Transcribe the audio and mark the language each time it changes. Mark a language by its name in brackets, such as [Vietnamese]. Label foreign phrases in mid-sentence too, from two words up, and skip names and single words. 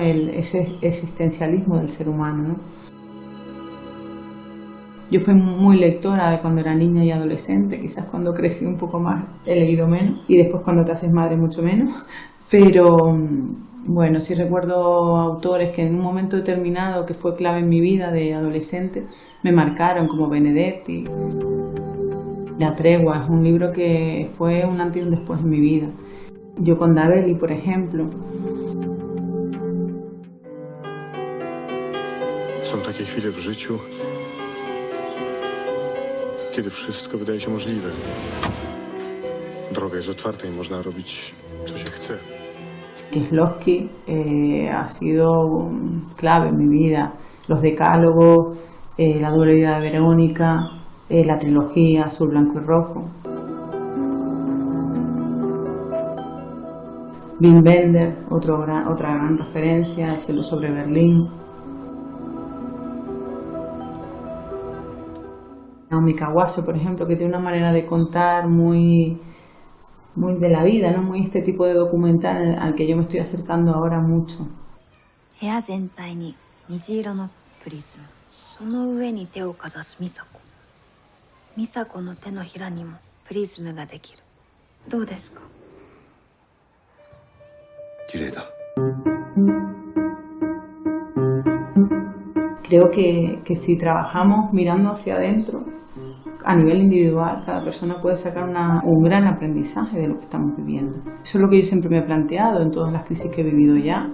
[Spanish] Ese existencialismo del ser humano, ¿no? Yo fui muy lectora de cuando era niña y adolescente, quizás cuando crecí un poco más he leído menos y después cuando te haces madre mucho menos, pero bueno, sí recuerdo autores que en un momento determinado que fue clave en mi vida de adolescente me marcaron, como Benedetti. La tregua es un libro que fue un antes y un después en mi vida. Gioconda Belli, por ejemplo. [Polish] Są takie chwile w życiu, kiedy wszystko wydaje się możliwe. Droga jest otwarta i można robić, co się chce. [Spanish] Kieslowski ha sido clave en mi vida. Los decálogos, La doble vida de Verónica, la trilogía Azul, Blanco y Rojo. Wim Wenders, otra gran referencia, El cielo sobre Berlín. Naomi Kawase, por ejemplo, que tiene una manera de contar muy de la vida, ¿no? Muy este tipo de documental al que yo me estoy acercando ahora mucho. [Japanese] 部屋全体に虹色のプリズム、その上に手をかざす美佐子。美佐子の手のひらにもプリズムができる。どうですか？綺麗だ。 [Spanish] Creo que si trabajamos mirando hacia adentro, a nivel individual, cada persona puede sacar un gran aprendizaje de lo que estamos viviendo. Eso es lo que yo siempre me he planteado en todas las crisis que he vivido ya.